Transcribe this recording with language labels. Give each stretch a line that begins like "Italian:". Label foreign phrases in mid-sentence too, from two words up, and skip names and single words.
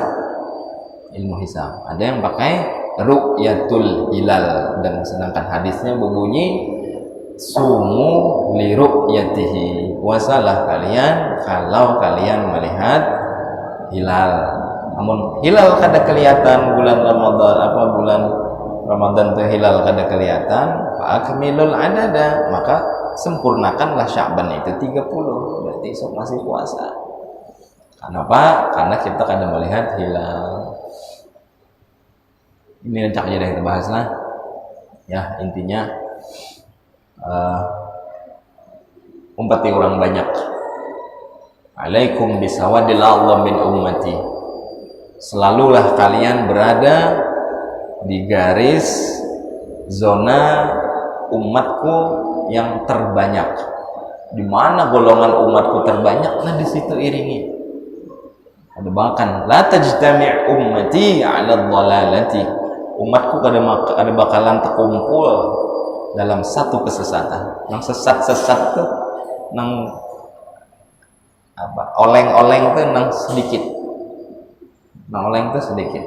Indonesian: Ada yang pakai
Arabic: ru'yatul hilal,
Indonesian: dan sedangkan hadisnya berbunyi
Arabic: sumu li ru'yatihi,
Indonesian: puasalah kalian kalau kalian melihat hilal.
Banjar: Namun hilal kada kelihatan bulan Ramadan itu hilal kada kelihatan,
Arabic: fa akmilul adada,
Banjar: maka sempurnakanlah Sya'ban itu 30, berarti esok masih puasa.
Indonesian: Kenapa?
Banjar: Karena kita kada melihat hilal. Ini rencak aja dah kita bahas lah. Ya, intinya umpati orang banyak.
Arabic: Alaikum bisawadil Allah min ummati.
Indonesian: Selalulah kalian berada di garis zona umatku yang terbanyak. Di mana golongan umatku terbanyak, nah di situ iringi. Ada bahkan
Arabic: la tajtami' ummati 'ala dhalalati.
Banjar: Umatku kada bakalan terkumpul dalam satu kesesatan. Nang sesat-sesat tuh nang oleng-oleng tuh nang sedikit. Nang oleng tuh sedikit.